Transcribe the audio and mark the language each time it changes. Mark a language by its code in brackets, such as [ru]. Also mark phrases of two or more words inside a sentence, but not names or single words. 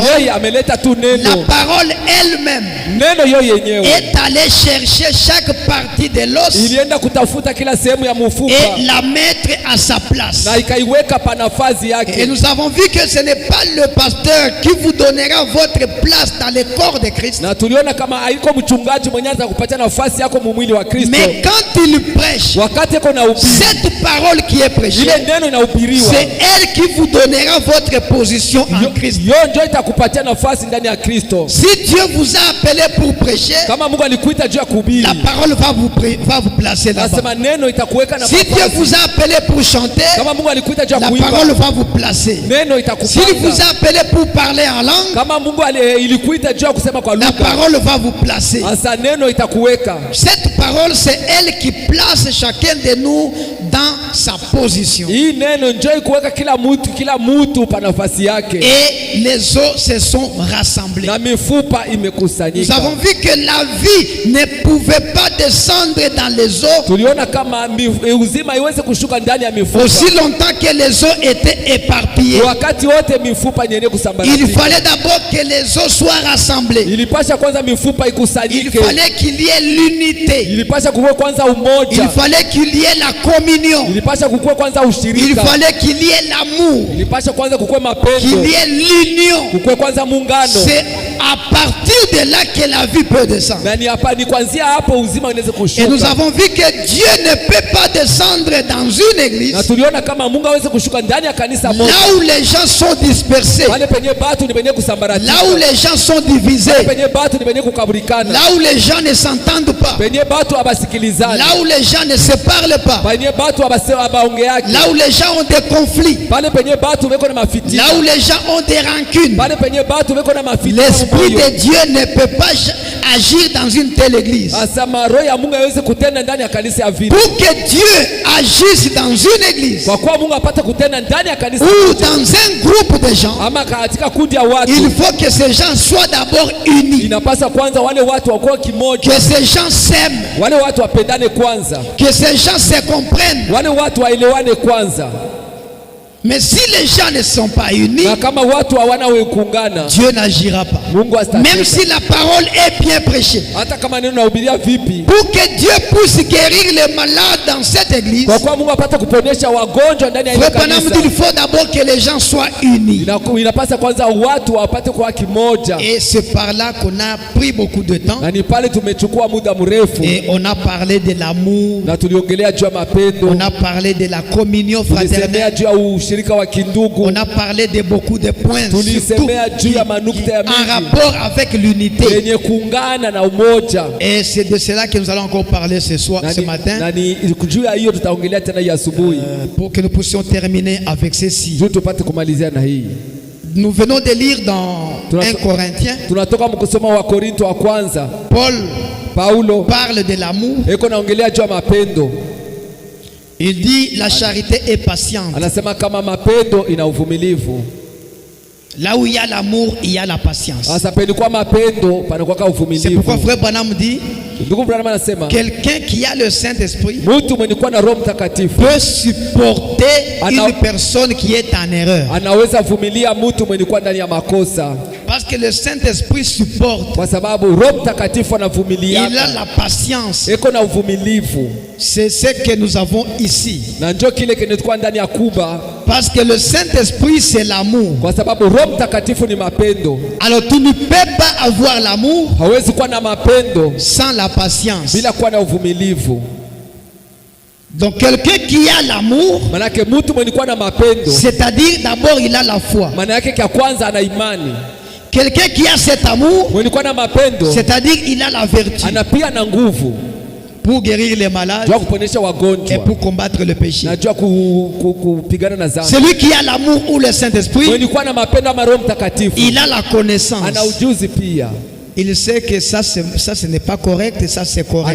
[fr] La parole elle-même est allée chercher chaque partie de l'os et la mettre à sa place. Et nous avons vu que ce n'est pas le pasteur qui vous donnera votre place dans le corps de Christ. [sw] Na tuliona kama haiko mchungaji mwenye atakupatia nafasi yako mwili wa Kristo. [fr] Mais quand il prêche, [sw] wakati iko na ubiri, [fr] cette parole qui est prêchée, [sw] ile neno inahubiriwa, [fr] c'est elle qui vous donnera votre position en Christ. [sw] Yo ndio itakupatia nafasi ndani ya Kristo. [fr] Si Dieu vous a appelé pour prêcher, [sw] kama Mungu alikuita juu ya kuhubiri, [fr] la parole va vous placer là-bas. [sw] Nasema neno itakuweka nafasi. [fr] Si Dieu vous a appelé pour chanter, [sw] kama Mungu alikuita juu ya [fr] la [sw] kuimba, [fr] parole va vous placer. [sw] neno itakupanga. [fr] S'il vous a appelé pour parler en langue, [sw] kama Mungu ilikuita juu ya kusema kwa lugha, [fr] la parole va vous placer. [sw] Asa neno itakuweka. [fr] Cette parole, c'est elle qui place chacun de nous dans sa position. [sw] Hii neno njoo ikuweka kila mtu pa nafasi yake. [fr] Et les os se sont rassemblés. [sw] Na mifupa imekusanyika. [fr] Nous avons vu que la vie ne pouvait pas descendre dans les os. [sw] Tuliona kama uzima iweze kushuka ndani ya mifupa. [fr] Aussi longtemps que les os étaient éparpillés. [sw] Wakati wote mifupa yenye kusambaratika. [fr] Il fallait d'abord que les os soient rassemblés. [sw] Ilipasha kwanza mifupa ikusanyike. [fr] Il fallait qu'il y ait l'unité. [sw] Ilipasha kuwe kwanza umoja. [fr] Il fallait qu'il y ait la communion. [sw] Ilipasha kuwe kwanza ushirika. [fr] Il fallait qu'il y ait l'amour. [sw] Ilipasha kwanza kuwe mapendo. [fr] Qu'il y ait l'union. [sw] Kuwe kwanza muungano. [fr] C'est à partir de là que la vie peut descendre. [sw] Na ni kuanzia hapo uzima unaweza kushuka. [fr] Et nous avons vu que Dieu ne peut pas descendre dans une église. [sw] Na tuliona kama Mungu hawezi kushuka ndani ya kanisa moja. [fr] Là où les gens sont dispersés. [sw] Pale penye batu ni penye kusambaratika. [fr] Là où les gens sont divisés. [sw] Pale penye batu ni penye kukaburikana. [fr] Là où les gens ne s'entendent pas. [sw] Penye batu abasikilizana. [fr] Là où les gens ne se parlent pas. [sw] Penye batu abaongeaki. [fr] Là où les gens ont des conflits. [sw] Pale penye batu weko na mafitina. [fr] Là où les gens ont des rancunes. [sw] Pale penye batu weko na mafitina. [fr] L'esprit de Dieu ne peut pas agir dans une telle église. [sw] Asama roho ya Mungu haiwezi kutenda ndani ya kanisa ya vile. [fr] Pour que Dieu agisse dans une église. [sw] Kwa kuwa Mungu apate kutenda ndani ya kanisa. [fr] Ou dans un groupe de gens. [sw] Ama katika kundi ya watu. [fr] Il faut que ces gens soient d'abord unis. [sw] Inapasa kwanza wale watu wakuwa kimoja. [fr] Que ces gens s'aiment. [sw] Wale watu wapendane kwanza. [fr] Que ces gens se comprennent. [sw] Wale watu waelewane kwanza. [fr] Mais si les gens ne sont pas unis, [sw] na kama watu hawana kuungana, [fr] Dieu n'agira pas. Même si la parole est bien prêchée. [sw] Hata kama neno nahubiria vipi, [fr] pour que Dieu puisse guérir les malades dans cette église, [sw] kwa kuwa Mungu apate kuponyesha wagonjwa ndani ya ile kanisa, [fr] il faut d'abord que les gens soient unis. [sw] Inapasa kwanza watu wapate kuwa kimoja. [fr] Et c'est par là qu'on a pris beaucoup de temps. [sw] Na ni pale tumechukua muda mrefu. [fr] Et on a parlé de l'amour. [sw] Na tuliongelea juu ya mapendo. [fr] On a parlé de la communion fraternelle. On a parlé de beaucoup de points surtout en rapport avec l'unité. Et c'est de cela que nous allons encore parler ce soir, ce matin, pour que nous puissions terminer avec ceci. Nous venons de lire dans 1 Corinthiens. Paul parle de l'amour. Il dit la charité est patiente. [sw] Anasema kama mapendo ina uvumilivu. [fr] Là où il y a l'amour, il y a la patience. [sw] Sasa kwa mapendo panakuwa uvumilivu. [fr] C'est pourquoi frère Branham dit quelqu'un qui a le Saint-Esprit [sw] mtu mwenye kuwa na Roho Mtakatifu [fr] peut supporter une personne qui est en erreur. [sw] Anaweza vumilia mtu mwenye kuwa ndani ya makosa. [fr] Parce que le Saint-Esprit supporte. [sw] Kwa sababu Roho Mtakatifu anavumilia. [fr] Il a la patience. [sw] Eko na uvumilivu. [fr] C'est ce que nous avons ici. [sw] Na njoo kile kinachukua ndani ya Kuba. [fr] Parce que le Saint-Esprit c'est l'amour. [sw] Kwa sababu Roho Mtakatifu ni mapendo. [fr] Alors tu ne peux pas avoir l'amour [sw] hawezi kuwa na mapendo [fr] sans la patience. [sw] Bila kuwa na uvumilivu. [fr] Donc quelqu'un qui a l'amour, [sw] manake mtu mwenye kuwa na mapendo, [fr] c'est-à-dire d'abord il a la foi. [sw] Manake kwa kwanza ana imani. [fr] Quelqu'un qui a cet amour, [sw] mwenye kuwa na mapendo, [fr] c'est-à-dire il a la vertu. [sw] Ana pia na nguvu [fr] pour guérir les malades et pour combattre le péché. Celui qui a l'amour ou le Saint-Esprit, il a la connaissance. Il sait que ça ce n'est pas correct et ça c'est correct.